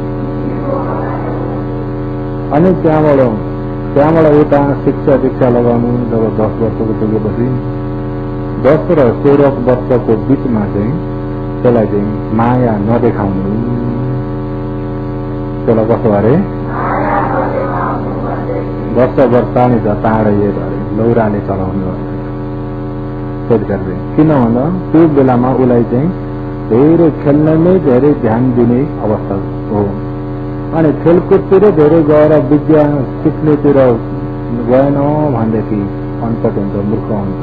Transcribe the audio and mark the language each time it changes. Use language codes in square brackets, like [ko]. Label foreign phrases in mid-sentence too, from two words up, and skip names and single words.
[ne] अनि त्यहाँबाट उता शिक्षा लगाउनु। जब 10 वर्षको पुगेपछि 10 र 16 वर्षको बिचमा चाहिँ त्यसलाई चाहिँ माया नदेखाउनु। त्यसलाई कस्तो अरे [sa] 10 वर्षाणि च ताडयेत [ne] अरे, लौराले चलाउनु अरे। त्यतिखेर किन भन्दा त्यो बेलामा उसलाई चाहिँ धेरै खेल्नमै धेरै ध्यान दिने अवस्था हो। अनि खेलकुदतिर धेरै गएर विद्या सिक्नेतिर गएन भनेदेखि अनपढ हुन्छ, मूर्ख हुन्छ।